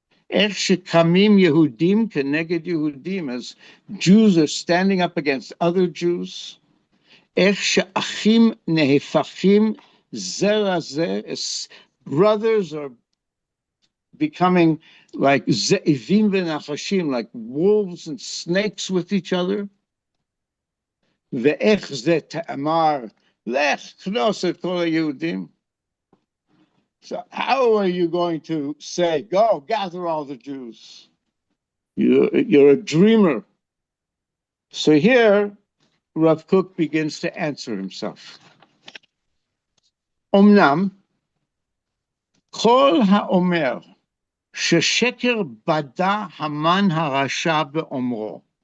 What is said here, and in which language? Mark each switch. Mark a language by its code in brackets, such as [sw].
[en] איך שקמים יהודים כנגד יהודים, as Jews are standing up against other Jews. איך שאחים נהפכים זה לזה, as brothers are becoming like ze'ivim v'nachashim, like wolves and snakes with each other. [he] ואיך זה תאמר, לך כנוס את כל היהודים. [en] So how are you going to say, go gather all the Jews? You're a dreamer. So here, Rav Kook begins to answer himself. [he] Omnam, kol ha'omer, shesheker bada haman harasha be'omro.